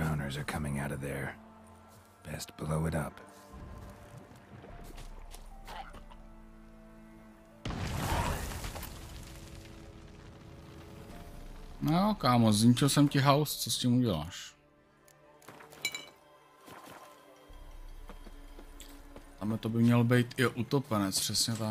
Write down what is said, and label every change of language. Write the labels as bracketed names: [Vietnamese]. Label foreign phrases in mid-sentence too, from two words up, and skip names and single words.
[English] flames are coming out of there. Best blow it up. [Czech] No, kámo, zničil jsem ti house, co s tím uděláš? Tam to by měl být i utopenec, přesně tak.